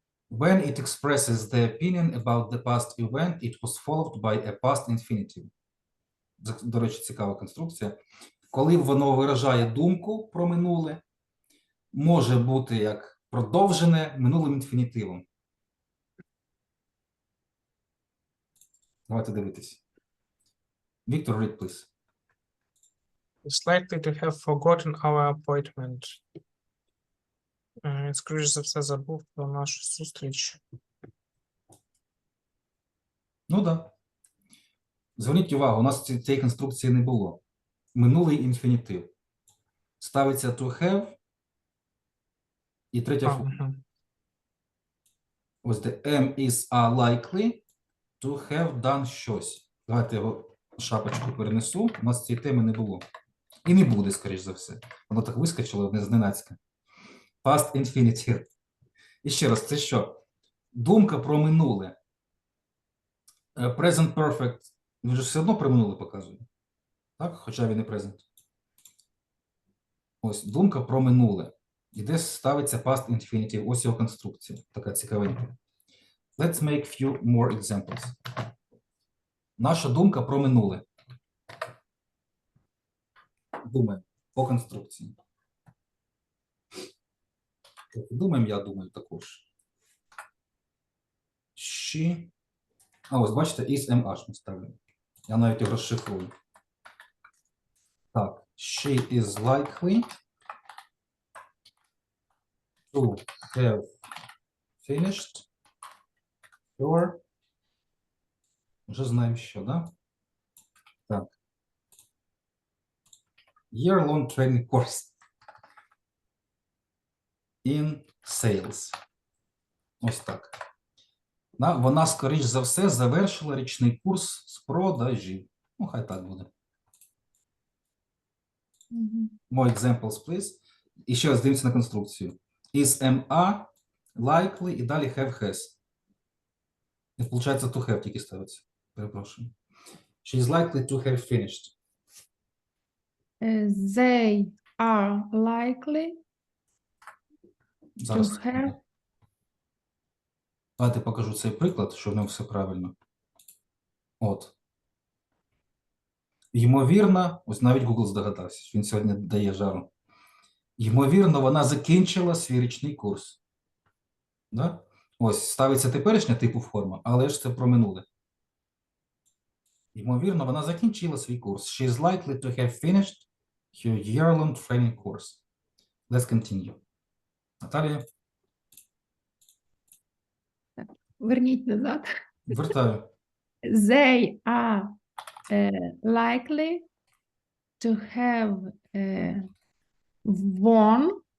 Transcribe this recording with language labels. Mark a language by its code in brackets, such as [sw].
[en] When it expresses the opinion about the past event, it was followed by a past infinitive. [uk] До речі, цікава конструкція. Коли воно виражає думку про минуле, може бути як продовжене минулим інфінітивом. Давайте дивитись. [en] Віктор, read, please. It's likely to have forgotten our appointment. [uk] Скоріше за все, забув про нашу зустріч. Ну так. Да. Зверніть увагу, у нас цієї конструкції не було. Минулий інфінітив. Ставиться to have і третя форма. Ага. Ось де [en] am is are likely to have done [uk] щось. Давайте його шапочку перенесу. У нас цієї теми не було. І не буде, скоріш за все. Воно так вискочило зненацька. Past infinitive. І ще раз, це що? Думка про минуле. [en] Present perfect. [uk] Він же все одно про минуле показує. Так? Хоча він і present. Ось, думка про минуле. І де ставиться past infinitive. Ось його конструкція. Така цікавенька. [en] Let's make few more examples. [uk] Наша думка про минуле. Думаємо по конструкції. Думаємо, я думаю також. [en] She. [uk] А ось, бачите, is MH ми ставимо. Я навіть його розшифрую. [en] Так, she is likely to have finished her. [uk] Вже знаємо, що, да? Так. [en] Year-long training course in sales. [uk] Ось так. Вона, скоріш за все, завершила річний курс з продажів. Ну, хай так буде. Мгм. [en] More examples, please. [uk] І ще раз дивимося на конструкцію. Is MA, likely і далі have has. І виходить, to have тільки ставиться. Перепрошую. [en] She is likely to have finished. They are likely [uk] Зараз. [en] to have. [uk] Давайте покажу цей приклад, що в ньому все правильно. От. Ймовірно, ось навіть Google здогадався, що він сьогодні дає жару. Ймовірно, вона закінчила свій річний курс. Да? Ось, ставиться теперішня типу форма, але ж це про минуле. Ймовірно, вона закінчила свій курс. [en] She is likely to have finished her year-long training course. Let's continue. Наталія, [uk] Верніть назад. вертаю. [en] They are likely to have won